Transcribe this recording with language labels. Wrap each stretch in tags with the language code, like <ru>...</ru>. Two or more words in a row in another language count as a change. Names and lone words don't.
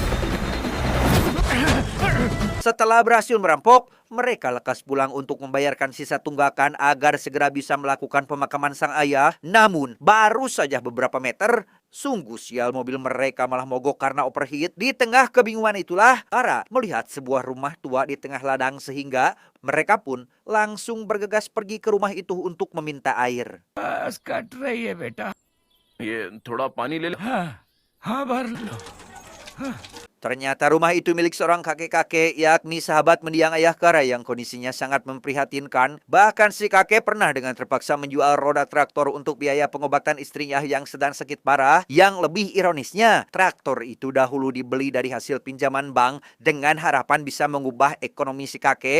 <id>Setelah berhasil merampok, mereka lekas pulang untuk membayarkan sisa tunggakan agar segera bisa melakukan pemakaman sang ayah. Namun, baru saja beberapa meter, sungguh sial mobil mereka malah mogok karena overheat. Di tengah kebingungan itulah, Kara melihat sebuah rumah tua di tengah ladang sehingga mereka pun langsung bergegas pergi ke rumah itu untuk meminta air.</id> <hi>बस कट रही है बेटा। ये थोड़ा पानी ले लो। हाँ भर लो।</hi> <id>Ternyata rumah itu milik seorang kakek-kakek, yakni sahabat mendiang ayah Kara yang kondisinya sangat memprihatinkan. Bahkan si kakek pernah dengan terpaksa menjual roda traktor untuk biaya pengobatan istrinya yang sedang sakit parah. Yang lebih ironisnya, traktor itu dahulu dibeli dari hasil pinjaman bank dengan harapan bisa mengubah ekonomi si kakek.</id>